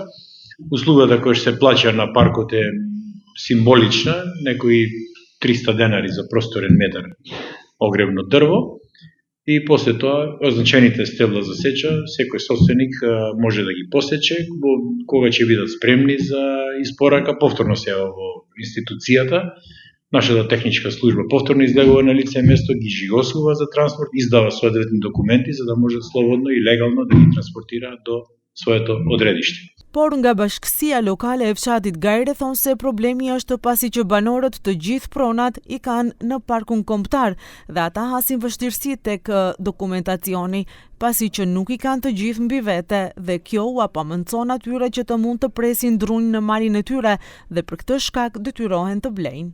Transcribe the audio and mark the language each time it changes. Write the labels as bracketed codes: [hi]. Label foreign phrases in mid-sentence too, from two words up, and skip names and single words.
[mk] Услугата која се плаќа на паркот е символична, некои 300 денари за просторен метар огревно дрво, и после тоа означените стебла за сеча, секој собственик може да ги посече, кога ќе бидат спремни за испорака, повторно се во институцијата. Нашата техничка служба повторно излегува на лице место, ги жигосува за транспорт, издава соодветни документи за да можат слободно и легално да ги транспортираат до своето одредиште. [sq] Por nga bashkësia lokale e fshatit Gajre thonë se problemi është pasi që banorët të gjithë pronat i kanë në parkun kombëtar dhe ata hasin vështirësi tek dokumentacioni, pasi që nuk i kanë të gjithë mbi vete dhe kjo u apamëndson atyre që të mund të presin drunj në malin e tyre dhe për këtë shkak detyrohen të blejnë.